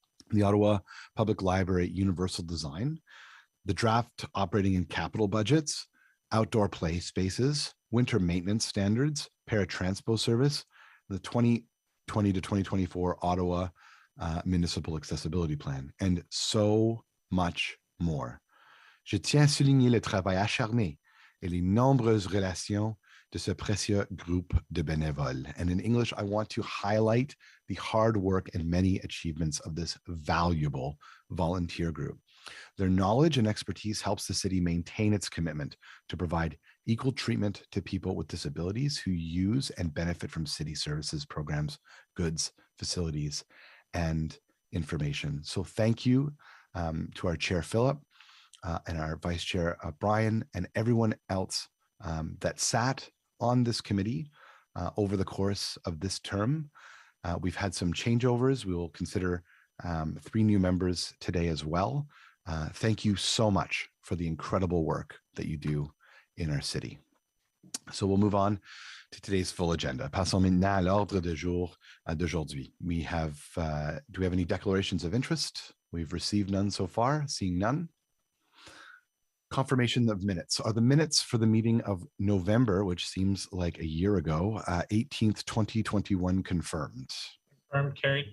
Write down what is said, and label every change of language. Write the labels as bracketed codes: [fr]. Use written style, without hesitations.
[en] the Ottawa Public Library Universal Design, the draft operating and capital budgets, outdoor play spaces, winter maintenance standards, paratranspo service, the 2020 to 2024 Ottawa Municipal Accessibility Plan, and so much more. [fr] Je tiens à souligner le travail acharné et les nombreuses relations de ce précieux groupe de bénévoles. [en] And in English, I want to highlight the hard work and many achievements of this valuable volunteer group. Their knowledge and expertise helps the city maintain its commitment to provide equal treatment to people with disabilities who use and benefit from city services, programs, goods, facilities, and information. So thank you to our chair, Philip, and our vice chair, Brian, and everyone else that sat on this committee over the course of this term. We've had some changeovers. We will consider 3 new members today as well. Thank you so much for the incredible work that you do in our city. So we'll move on to today's full agenda. [fr] Passons maintenant à l'ordre du jour d'aujourd'hui. [en] Do we have any declarations of interest? We've received none so far, seeing none. Confirmation of minutes. Are the minutes for the meeting of November, which seems like a year ago, 18th, 2021 confirmed? Confirmed, carried.